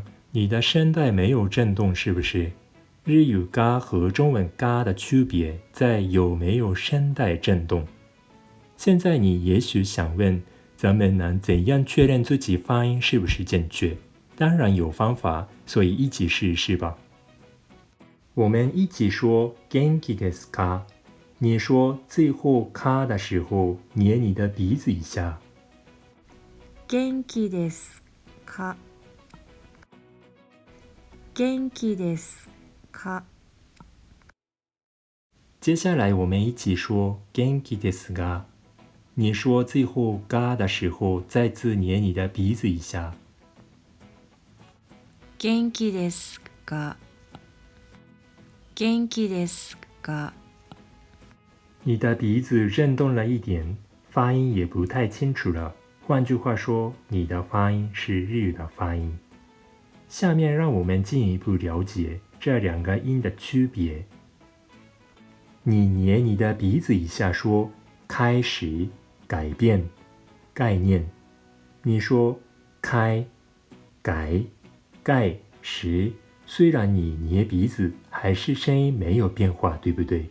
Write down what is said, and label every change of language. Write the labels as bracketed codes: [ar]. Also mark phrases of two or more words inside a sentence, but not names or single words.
[zh] 你的声带没有震动，是不是？日语嘎和中文嘎的区别在有没有声带震动。现在你也许想问，咱们能怎样确认自己发音是不是正确？当然有方法，所以一起试一试吧。我们一起说 [ja] 元気ですか？ [zh] 你说最后卡的时候，捏你的鼻子一下。 [ja] 元気ですか？元気ですか？ [zh] 接下来我们一起说 [ja] 元気ですが。 [zh] 你说最后嘎的时候，再次捏你的鼻子一下。 [ja] 元気ですか？元気ですか？ [zh] 你的鼻子震动了一点，发音也不太清楚了。换句话说，你的发音是日语的发音。下面让我们进一步了解这两个音的区别。你捏你的鼻子一下说开始，改变，概念。你说开，改， 盖时，虽然你捏鼻子，还是声音没有变化，对不对？